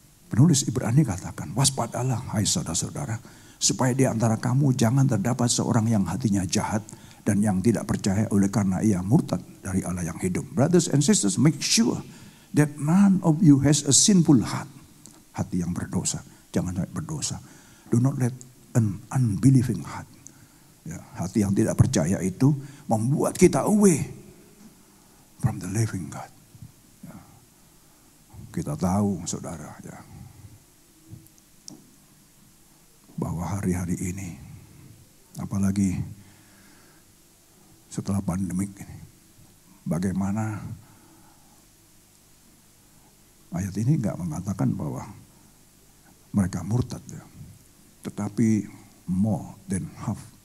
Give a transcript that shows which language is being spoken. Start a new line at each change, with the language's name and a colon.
Indonesian: Penulis Ibrani katakan, waspadalah hai saudara-saudara, supaya di antara kamu jangan terdapat seorang yang hatinya jahat dan yang tidak percaya oleh karena ia murtad dari Allah yang hidup.
English: Brothers and sisters, make sure that none of you has a sinful heart.
Indonesian: Hati yang berdosa, jangan sampai berdosa.
English: Do not let an unbelieving heart.
Indonesian: Ya, hati yang tidak percaya itu membuat kita
English: away from the living God.
Indonesian: Ya. Kita tahu saudara ya, bahwa hari-hari ini, apalagi setelah pandemik ini, bagaimana ayat ini nggak mengatakan bahwa mereka murtad ya, tetapi
English: more than half.